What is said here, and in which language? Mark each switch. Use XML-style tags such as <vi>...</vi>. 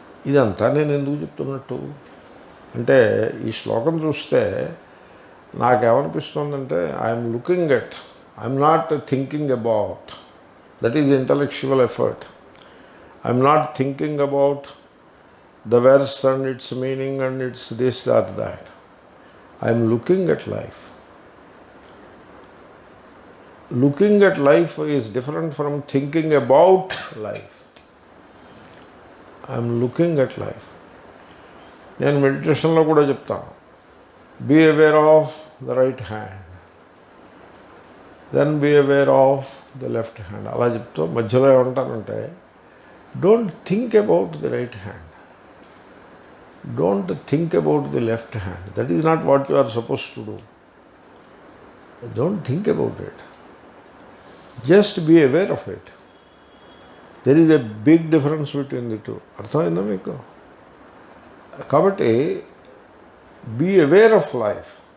<te>ఇదంతా నేను ఎందుకు చెప్తున్నట్టు అంటే, ఈ శ్లోకం చూస్తే నాకేమనిపిస్తుందంటే,</te> <en>I'm looking at, I'm not thinking about, that is intellectual effort. I'm not thinking about the verse and its meaning and its this or that. I am looking at life. Looking at life is different from thinking about life. I am looking at life.</en> <te>నేను మెడిటేషన్లో కూడా చెప్తాను,</te> <en>Be aware of the right hand, then be aware of the left hand.</en> <te>అలా చెప్తూ మధ్యలో ఏమంటానంటే,</te> <en>Don't think about the right hand, don't think about the left hand. That is not what you are supposed to do. Don't think about it. Just be aware of it. There is a big difference between the two.</en> <te>అర్థమైందా మీకు?</te> <en>కాబట్టి be aware of life.</en>